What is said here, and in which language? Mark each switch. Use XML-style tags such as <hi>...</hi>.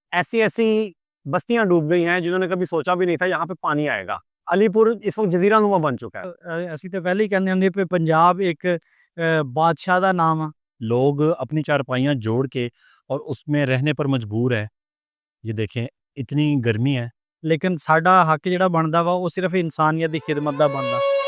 <hi>ऐसी-ऐसी बस्तियाँ डूब गई हैं जिन्होंने कभी सोचा भी नहीं था यहाँ पे पानी आएगा। अलीपुर इस वक़्त जज़ीरा-नुमा बन चुका है।</hi> <pa>ਅਸੀਂ ਤਾਂ ਪਹਿਲੇ ਹੀ ਕਹਿੰਦੇ ਹੁੰਦੇ ਵੀ ਪੰਜਾਬ ਇੱਕ ਬਾਦਸ਼ਾਹ ਦਾ ਨਾਮ ਆ।</pa> <hi>लोग अपनी चारपाइयाँ जोड़ के और उसमें रहने पर मजबूर है। ये देखें इतनी गर्मी है।</hi> <pa>ਲੇਕਿਨ ਸਾਡਾ ਹੱਕ ਜਿਹੜਾ ਬਣਦਾ ਵਾ ਉਹ ਸਿਰਫ ਇਨਸਾਨੀਅਤ ਦੀ ਖਿਦਮਤ ਦਾ ਬਣਦਾ।</pa>